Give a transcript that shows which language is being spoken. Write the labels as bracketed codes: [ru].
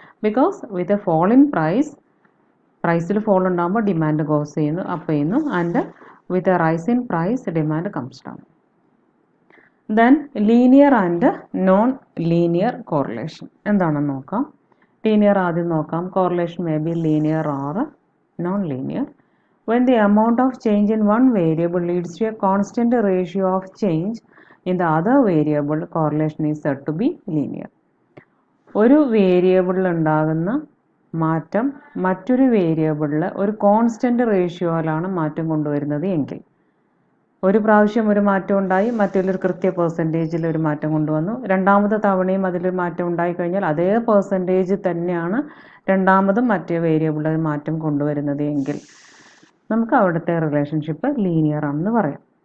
[en] because with a fall in [ml] പ്രൈസിൽ fall ഉണ്ടാകുമ്പോൾ [en] Demand goes ചെയ്യുന്നു, up ചെയ്യുന്നു, and with a rise in price demand comes down. [ml] Then linear and non linear correlation എന്താണെന്ന് നോക്കാം. Linear ആദ്യം നോക്കാം. [en] Correlation may be linear or non linear. When the amount of change in one variable leads to a constant ratio of change in the other variable, correlation is said to be linear. [ml] ഒരു വേരിയബിളിൽ ഉണ്ടാകുന്ന മാറ്റം മറ്റൊരു വേരിയബിളിൽ ഒരു constant റേഷ്യോയിലാണ് മാറ്റം കൊണ്ടുവരുന്നത് എങ്കിൽ, ഒരു പ്രാവശ്യം ഒരു മാറ്റം ഉണ്ടായി മറ്റൊരു കൃത്യ പെർസെൻറ്റേജിൽ ഒരു മാറ്റം കൊണ്ടുവന്നു, രണ്ടാമത്തെ തവണയും അതിലൊരു മാറ്റം ഉണ്ടായി കഴിഞ്ഞാൽ അതേ പെർസെൻറ്റേജ് തന്നെയാണ് രണ്ടാമതും മറ്റേ വേരിയബിളിൽ മാറ്റം കൊണ്ടുവരുന്നത് എങ്കിൽ നമുക്ക് അവിടുത്തെ റിലേഷൻഷിപ്പ് ലീനിയർ ആണെന്ന് പറയാം.